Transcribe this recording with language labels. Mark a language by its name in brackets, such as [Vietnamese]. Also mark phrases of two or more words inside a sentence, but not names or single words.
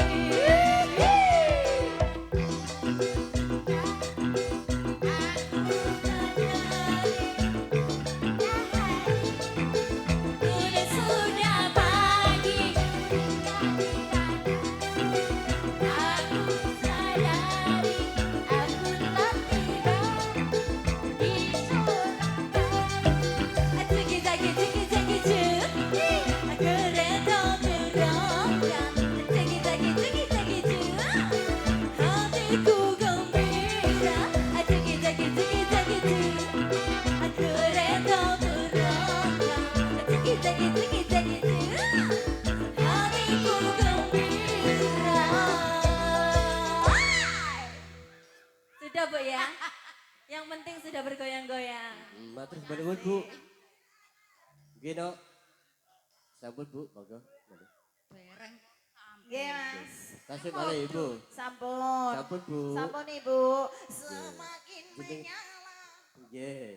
[Indonesian] Sudah pagi, aku sadari aku telah tiba di Surabaya. Jigi-jagi jigi-jagi cu, kereta berangkat, jigi-jagi jigi-jagi cu, hatiku gembira, jigi-jagi jigi-jagi cu, kereta berangkat, jigi-jagi jigi-jagi cu, hatiku gembira. Sudah Bu ya? Yang penting sudah bergoyang-goyang. [Javanese] Matur nuwun Bu. Nggih no. Sampun Bu, monggo. Bareng. Nggih, Mas. Kasih malih Ibu. Sampun. Sampun Bu. Sampun Ibu. Semakin Jeneng- menyala. Nggih.